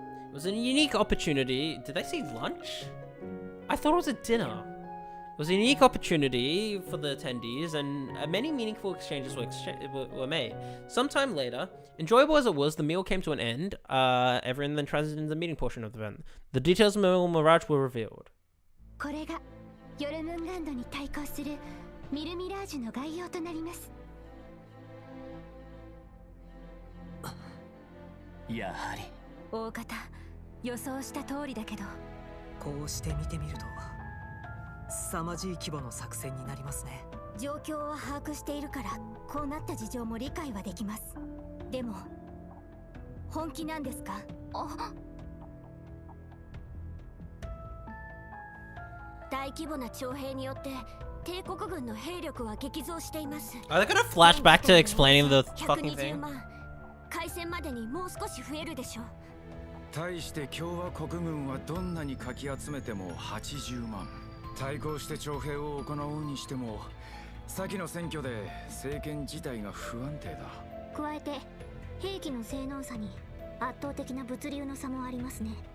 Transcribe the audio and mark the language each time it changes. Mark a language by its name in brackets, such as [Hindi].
[English] It was a unique opportunity. Did I say lunch? I thought it was a dinner. It was a unique opportunity for the attendees, and many meaningful exchanges were made. Sometime later, enjoyable as it was, the meal came to an end. Everyone then transited into the meeting portion of the event. The details of Mirage were revealed. [Japanese] これがヨルムンランドに対抗するミルミラージュの概要となります。やはり大方予想した通りだけど、こうして見てみると凄まじい規模の作戦になりますね。状況は把握しているからこうなった事情も理解はできます。でも本気なんですか？大規模な徴兵によって帝国軍の兵力は激増しています。 [English] Are they gonna flash back to explaining the fucking thing? [Japanese] 開戦までにもう少し増えるでしょう。対して共和国軍はどんなにかき集めても80万。対抗して徴兵を行うにしても先の選挙で政権自体が不安定だ。加えて兵器の性能差に圧倒的な物流の差もありますね。